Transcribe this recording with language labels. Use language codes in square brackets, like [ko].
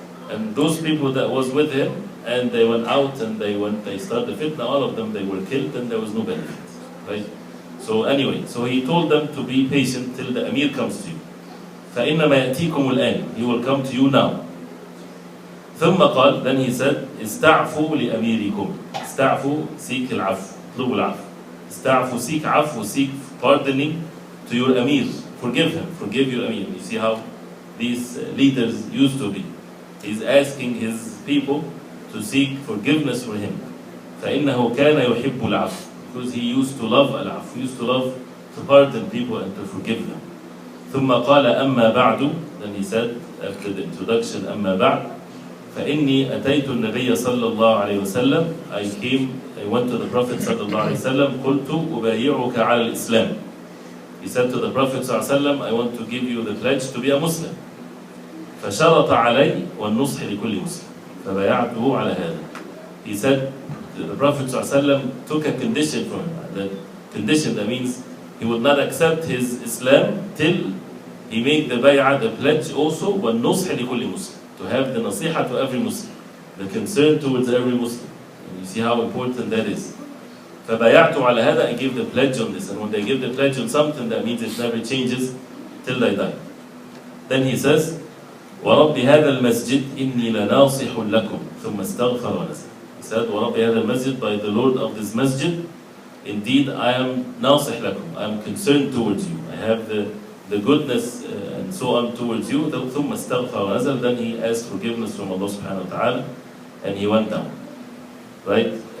[en] And those people that was with him, and they went out and they started fitna, all of them, they were killed, and there was no benefit, right? So anyway, so he told them to be patient till the Amir comes to you. [ar] فَإِنَّمَا يَأْتِيكُمُ الْآنِ, [en] he will come to you now. [ar] ثم قال, [en] then he said, [ar] استعفوا لأميركم. استعفوا, seek العفو, اطلبوا العفو. [en] استعفوا, seek عفو, seek pardoning to your Amir. Forgive him, forgive your Amir. You see how these leaders used to be. He's asking his people to seek forgiveness for him. [ar] فإنه كان يحب العفو, [en] because he used to love al-'afw, he used to love to pardon people and to forgive them. [ar] ثم قال أما بعد, [en] then he said after the introduction, [ar] أما بعد فإني أتيت النبي صلى الله عليه وسلم, [en] I went to the Prophet [ar] صلى الله عليه وسلم, قلت أبايعك على الإسلام. [en] He said to the Prophet صلى الله عليه وسلم, I want to give you the pledge to be a Muslim. [ar] فشرط علي والنصح لكل مسلم فبايعته على هذا. [en] He said, the Prophet ﷺ took a condition from him. The condition, that means he would not accept his Islam till he made the bay'ah, the pledge also, [ar] وَالنُّصْحِ لِكُلِّ [en] Muslim. to have the nasiha to every Muslim, the concern towards every Muslim. And you see how important that is. [ar] فَبَيَعْتُ عَلَى هَذَا, [en] I give the pledge on this. And when they give the pledge on something, that means it never changes till they die. [ar] Then he says, وَرَبِّ هَذَا الْمَسْجِدِ إِنِّي لَنَاصِحٌ لَكُمْ ثُمَّ اسْتَغْفَرَ وَنَزَلَ. [en] He said, [ar] وَرَبِّ هَذَا الْمَسْجِدِ, [en] by the Lord of this masjid, indeed I am [ar] ناصح لكم, [en] I am concerned towards you. I have the goodness and so on towards you. [ar] ثُمَّ اسْتَغْفَرَ وَنَزَلَ. [en] Then he asked forgiveness from Allah subhanahu wa ta'ala and he went down. Right?